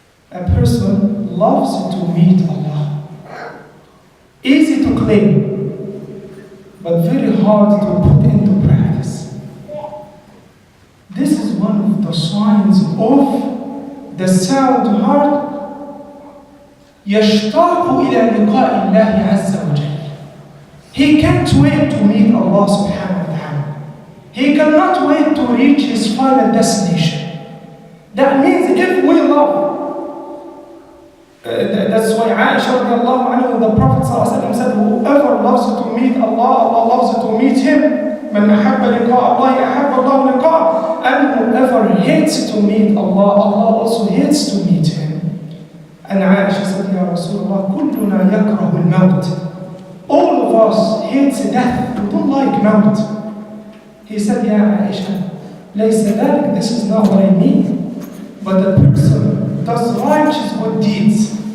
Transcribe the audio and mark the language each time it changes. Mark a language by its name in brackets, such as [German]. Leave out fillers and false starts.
[English] A person loves to meet Allah. Easy to claim, but very hard to put into practice. This is one of the signs of the sound heart. [Arabic] يشتاق إلى لقاء الله عز وجل. [English] He can't wait to meet Allah subhanahu wa ta'ala. He cannot wait to reach his final destination. That means if we love, that's why Aisha radiallahu anha, the Prophet said, whoever loves to meet Allah, Allah loves to meet him. [Arabic] من أحب لقاء الله أحب الله لقاء. [English] And whoever hates to meet Allah, Allah also hates to meet him. And Aisha said, Ya Rasulullah, [Arabic] كلنا يكره الموت. [English] All of us hates death. We don't like maut. He said, Ya Aisha, [Arabic] ليس ذلك, [English] this is not what I mean. But the person does righteous good deeds.